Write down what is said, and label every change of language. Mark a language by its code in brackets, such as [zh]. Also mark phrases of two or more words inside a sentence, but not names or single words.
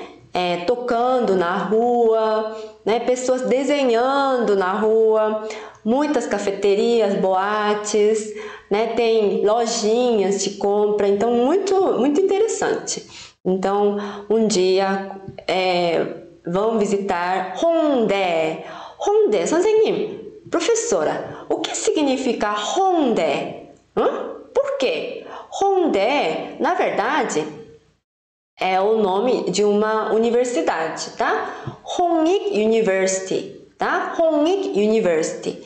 [pt] Tocando na rua, né? Pessoas desenhando na rua, muitas cafeterias, boates, né? Tem lojinhas de compra, então muito interessante. Então, um dia vão visitar Hongdae. Hongdae, 선생님, professora, o que significa Hongdae? Por quê? Hongdae, na verdade, é o nome de uma universidade, tá? Hongik University, tá? Hongik University.